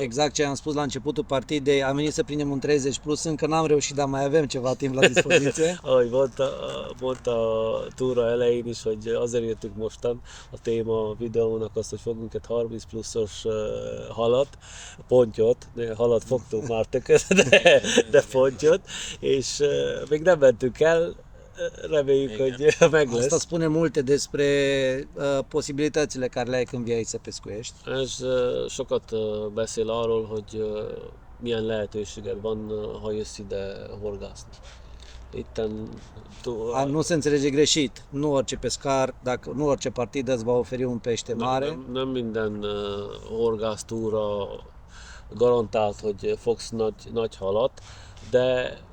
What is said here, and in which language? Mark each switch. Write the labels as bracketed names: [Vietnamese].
[Romanian] Exact ce am spus la începutul partidei, am venit să prindem un 30 plus, încă n-am reușit, dar mai avem ceva timp la dispoziție. [Hungarian] ahogy mondta a túra elején is, hogy azért jöttünk mostan, a téma a videónak az, hogy fogunk egy 30 pluszos halat, pontyot, halat fogtunk már tököt, de pontyot, és még nem mentünk el, reméljük, hogy meg lesz. [Romanian] Asta spune multe despre posibilitățile care le ai când vii aici să pescuiești. [Hungarian] Ez sokat beszél arról, hogy milyen lehetőséged van, ha jössz ide horgászni. Itten [Romanian] Nu se înțelege greșit, nu orice pescar, nu orice partidă îți va oferi un pește mare. [Hungarian] nem minden horgásztúra garantált, hogy fogsz nagy halat, de